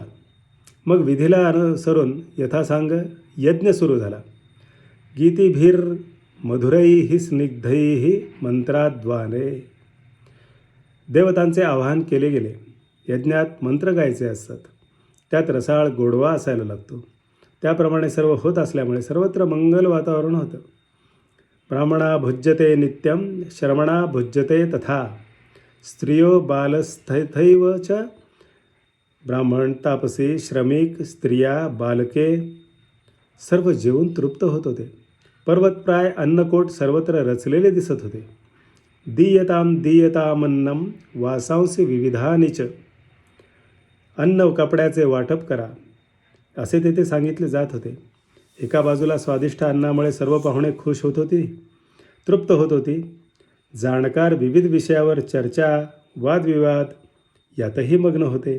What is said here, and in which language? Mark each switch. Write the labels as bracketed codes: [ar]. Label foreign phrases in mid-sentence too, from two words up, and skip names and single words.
[mr] मग विधीला अनुसरून यथासांग यज्ञ सुरू झाला. [sa] गीतिभीर मधुरैः स्निग्धैः मंत्राद्वारे. [mr] देवतांचे आवाहन केले गेले. यज्ञात मंत्र गायचे असतात. त्यात रसाळ गोडवा असायला लागतो. त्याप्रमाणे सर्व होत असल्यामुळे सर्वत्र मंगल वातावरण होतं. [sa] ब्राह्मणा भुज्यते नित्यं श्रमणा भुज्यते तथा. स्त्रियो बालस्थैथैव च. [mr] ब्राह्मण, तापसी, श्रमिक, स्त्रिया, बालके सर्व जेवून तृप्त होत होते. पर्वतप्राय अन्नकोट सर्वत्र रचलेले दिसत होते. [sa] दीयताम दीयतामन्नम वासांसी विविधानि च. [mr] अन्न कपड्याचे वाटप करा असे तेथे सांगितले जात होते. एका बाजूला स्वादिष्ट अन्नामुळे सर्व पाहुणे खुश होत होती, तृप्त होत होती. जाणकार विविध विषयावर चर्चा, वादविवाद यातही मग्न होते.